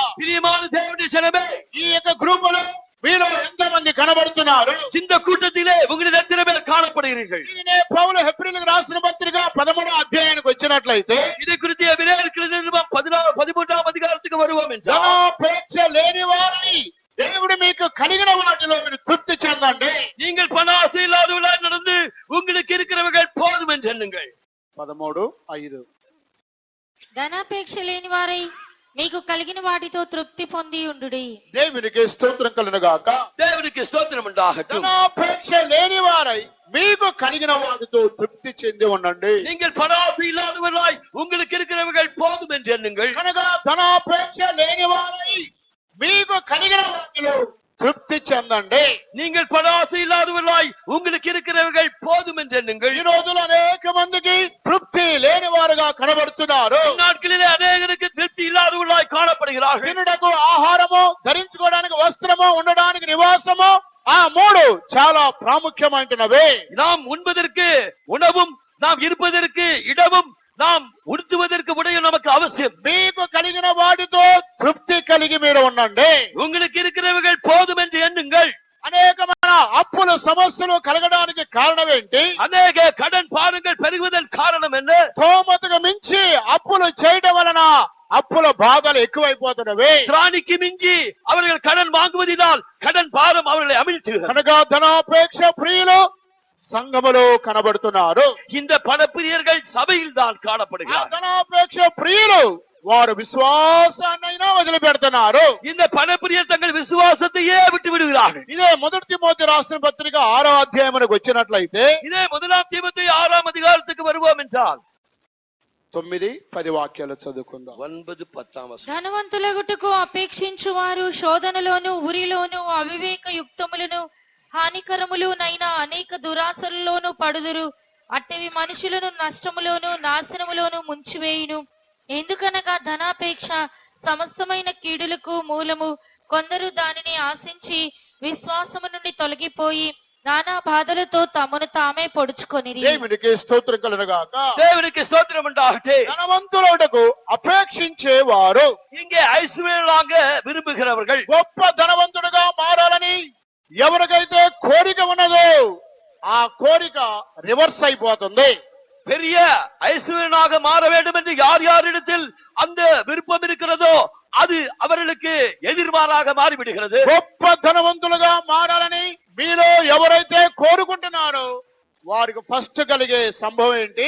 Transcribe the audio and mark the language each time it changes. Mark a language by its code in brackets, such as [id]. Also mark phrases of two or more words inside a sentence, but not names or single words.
[ta] பிரியமான தேவனுடைய ஜனமே, [te] ఈ యొక్క గ్రూపులో మీలో ఎంతమంది కనబడుతున్నారు? [ta] இந்த கூட்டத்திலே உங்களில் எத்தனை பேர் காணப்படுகிறீர்கள்? [te] దీనినే పౌలు హెబ్రీయులకు రాసిన పత్రిక 13వ అధ్యాయానికి వచ్చినట్లయితే [ta] இதை குறித்து எபிரேயருக்கு நிருபம் 13ஆம் அதிகாரத்துக்கு வருவோம் என்றால், [te] ధనాపేక్ష లేని వారై దేవుడు మీకు కలిగిన వాటిలో మీరు తృప్తి చెందండి. [ta] நீங்கள் பண ஆசை இல்லாதவர்களாய் நடந்து உங்களுக்கு இருக்கிறவர்கள் போதும் என்று எண்ணுங்கள். [te] 13:5 ధనాపేక్ష లేని వారై మీకు కలిగిన వాటితో తృప్తి పొంది ఉండుడి. దేవునికి స్తోత్రం కలుగును గాక. [ta] தேவனுக்கு ஸ்தோத்திரம் உண்டாகட்டும். [te] ధనాపేక్ష లేని వారై మీకు కలిగిన వాటితో తృప్తి చెంది ఉండండి. [ta] நீங்கள் பண ஆசை இல்லாதவர்களாய் உங்களுக்கு இருக்கிறவர்கள் போதும் என்று எண்ணுங்கள். [te] కనుక ధనాపేక్ష లేని వారై మీకు కలిగిన వాటిలో తృప్తి చెందండి. [ta] நீங்கள் பண ஆசை இல்லாதவர்களாய் உங்களுக்கு இருக்கிறவர்கள் போதும் என்று எண்ணுங்கள். [te] ఈ రోజులు అనేక మందికి తృప్తి లేని వారుగా కనబడుతున్నారు. [ta] நாட்களிலே அநேகருக்கு திருப்தி இல்லாதவர்களாய் காணப்படுகிறார்கள். [te] తినుటకు ఆహారము, ధరించుకోవడానికి వస్త్రము, ఉండడానికి నివాసము, ఆ మూడు చాలా ప్రాముఖ్యమైనవి. [ta] நாம் உண்பதற்கு உணவும், நாம் இருப்பதற்கு இடமும், நாம் உடுத்துவதற்கு உடையும் நமக்கு அவசியம். [te] మీకు కలిగిన వాటితో తృప్తి కలిగి మీరు ఉండండి. [ta] உங்களுக்கு இருக்கிறவர்கள் போதும் என்று எண்ணுங்கள். [te] అనేకమైన అప్పుల సమస్యలు కలగడానికి కారణం ఏంటి? [ta] அநேக கடன் பாரங்கள் பெருகுவதன் காரணம் என்ன? [te] స్తోమతకు మించి అప్పులు చేయడం వలన అప్పుల బాధలు ఎక్కువైపోతున్నవి. [ta] திராணிக்கு மிஞ்சி அவர்கள் கடன் வாங்குவதினால் கடன் பாரம் அவர்களை அமிழ்த்துகிறது. [te] కనుక ధనాపేక్ష ప్రియులు సంఘములో కనబడుతున్నారు. [ta] இந்த பணப்பிரியர்கள் சபையில் தான் [te] ఆ [ta] காணப்படுகிறார்கள். [te] ధనాపేక్ష ప్రియులు వారు విశ్వాసాన్నైనా వదిలిపెడుతున్నారు. [ta] இந்த பணப்பிரியர் தங்கள் விசுவாசத்தையே விட்டு விடுகிறார்கள். [te] ఇదే మొదటి తిమోతి రాసిన పత్రిక 6వ అధ్యాయానికి వచ్చినట్లయితే [ta] இதே முதலாம் தீமோத்தேயு 6ஆம் அதிகாரத்துக்கு வருவோம் என்றால் [te] 9-10 వాక్యాలు చదువుకుందాం. 9-10 ధనవంతులగుటకు అపేక్షించు వారు శోధనలోను ఉరిలోను అవివేక యుక్తములను హానికరములునైనా అనేక దురాశలలోను పడుదురు. అట్టవి మనుషులను నష్టములోను నాశనములోను ముంచివేయును. ఎందుకనగా ధనాపేక్ష సమస్తమైన కీడులకు మూలము. కొందరు దానిని ఆశించి విశ్వాసము నుండి తొలగిపోయి నానా బాధలతో తమను తామే పొడుచుకొనిరి. దేవునికి స్తోత్రం కలుగును గాక. [ta] தேவனுக்கு ஸ்தோத்திரம் உண்டாகட்டும். [te] ధనవంతులకు అపేక్షించేవారు, [ta] இங்கே ஐஸ்வர்யமாக விரும்புகிறவர்கள், [te] గొప్ప ధనవంతుడుగా మారాలని ఎవరికైతే కోరిక ఉన్నదో ఆ కోరిక రివర్స్ అయిపోతుంది. [ta] பெரிய ஐஸ்வர்யனாக மாற வேண்டும் என்று யார் யாரிடத்தில் அந்த விருப்பம் இருக்கிறதோ அது அவர்களுக்கு எதிர்மாறாக மாறிவிடுகிறது. [te] గొప్ప ధనవంతులుగా మారాలని మీలో ఎవరైతే కోరుకుంటున్నారో వారికి ఫస్ట్ కలిగే సంభవం ఏంటి?